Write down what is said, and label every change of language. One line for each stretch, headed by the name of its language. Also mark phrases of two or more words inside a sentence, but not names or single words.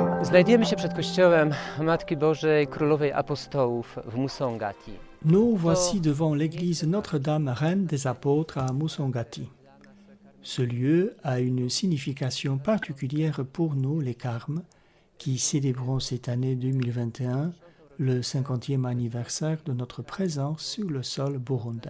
Polish: Znajdujemy się przed kościołem Matki Bożej Królowej Apostołów w Musongati.
French: Nous voici devant l'église Notre-Dame, Reine des Apôtres à Musongati. Ce lieu a une signification particulière pour nous, les Carmes, qui célébrons cette année 2021 le 50e anniversaire de notre présence sur le sol burundais.